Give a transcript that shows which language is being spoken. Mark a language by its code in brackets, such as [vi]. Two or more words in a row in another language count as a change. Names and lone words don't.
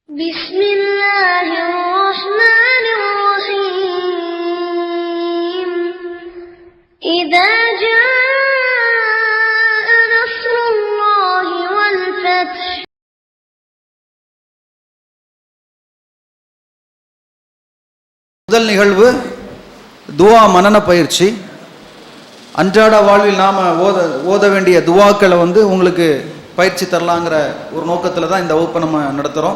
[ar] بسم الله الرحمن الرحيم إذا جاء نصر الله والفتح [ta] முதல் நிகழ்வு துவா மனன பயிற்சி. அன்றாட வாழ்வில் நாம் ஓத வேண்டிய துவாக்களை உங்களுக்கு பயிற்சி தரலாங்கிற ஒரு நோக்கத்தில் தான் இந்த வகுப்பை நம்ம நடத்துகிறோம்.